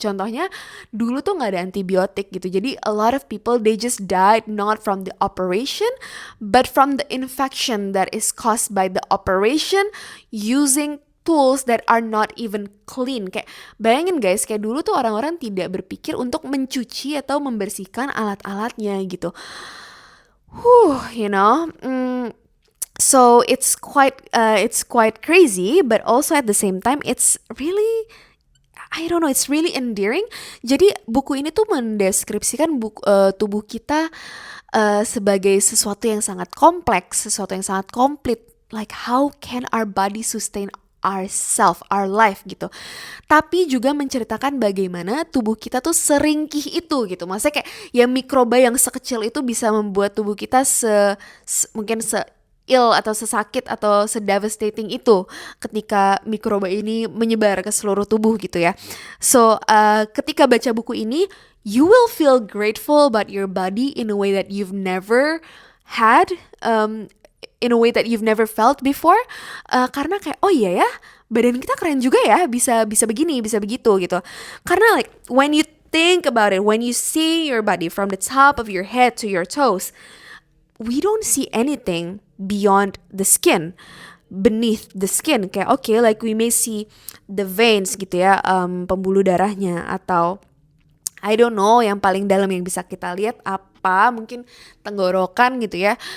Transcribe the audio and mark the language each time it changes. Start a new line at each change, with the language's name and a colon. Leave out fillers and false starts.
Indonesian: Contohnya dulu tuh nggak ada antibiotik gitu, jadi
English: a lot of people they just died not from the operation but from the infection that is caused by the operation using tools that are not even clean.
Indonesian: Kayak bayangin guys, kayak dulu tuh orang-orang tidak berpikir untuk mencuci atau membersihkan alat-alatnya gitu.
English: You know, so it's quite crazy, but also at the same time it's really, I don't know, it's really endearing.
Indonesian: Jadi buku ini tuh mendeskripsikan tubuh kita sebagai sesuatu yang sangat kompleks, sesuatu yang sangat komplit.
English: Like how can our body sustain ourself, our life
Indonesian: gitu. Tapi juga menceritakan bagaimana tubuh kita tuh seringkih itu gitu. Maksudnya kayak ya mikroba yang sekecil itu bisa membuat tubuh kita mungkin ill atau sesakit atau sedevastating itu ketika mikroba ini menyebar ke seluruh tubuh gitu ya.
English: So
Indonesian: ketika baca buku ini,
English: you will feel grateful about your body in a way that you've never had, in a way that you've never felt before.
Indonesian: Karena kayak oh iya ya, badan kita keren juga ya, bisa begini, bisa begitu gitu. Karena
English: like when you think about it, when you see your body from the top of your head to your toes, we don't see anything beyond the skin, beneath the skin.
Indonesian: Kayak okay,
English: like we may see the veins
Indonesian: gitu ya, pembuluh darahnya, atau
English: I don't know
Indonesian: yang paling dalam yang bisa kita lihat apa, mungkin tenggorokan gitu ya.